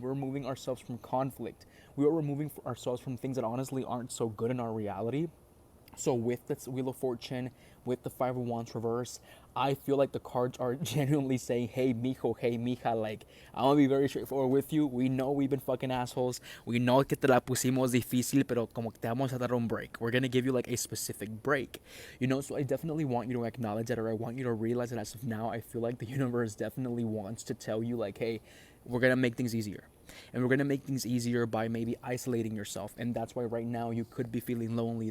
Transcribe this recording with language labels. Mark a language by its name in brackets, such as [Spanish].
[English] We're removing ourselves from conflict. We are removing ourselves from things that honestly aren't so good in our reality. So with the Wheel of Fortune, with the Five of Wands reverse, I feel like the cards are genuinely saying, hey, mijo, hey, mija, like, I'm gonna be very straightforward with you. We know we've been fucking assholes. We know [Spanish] que te la pusimos difícil, pero como que te vamos a dar un break. [English] We're gonna give you like a specific break. You know, so I definitely want you to acknowledge that, or I want you to realize that as of now, I feel like the universe definitely wants to tell you, like, hey, we're gonna make things easier. And we're going to make things easier by maybe isolating yourself. And that's why right now you could be feeling lonely.